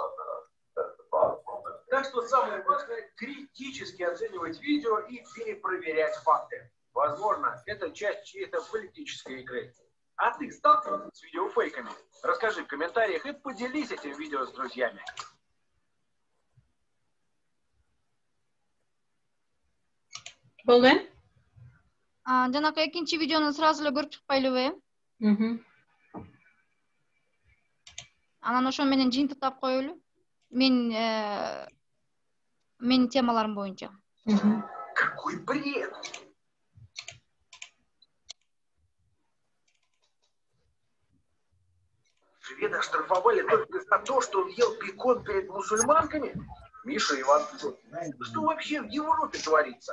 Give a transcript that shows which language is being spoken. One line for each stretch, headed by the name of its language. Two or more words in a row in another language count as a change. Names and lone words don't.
Russian: Так что самое важное – критически оценивать видео и перепроверять факты. Возможно, это часть чьей-то политической игры. А ты сталкивался с видеофейками? Расскажи в комментариях и поделись этим видео с друзьями.
Kyrgyz: Болды? Жанакы экинчи видеону сразу эле көрүп чыкпайлыбы, Анан ошо менен жыйынтыктап коелу. Менин темаларым боюнча.
Russian: Какой бред! Шведа оштрафовали только за то, что он ел бекон перед мусульманками? Миша Иван, что вообще в Европе творится?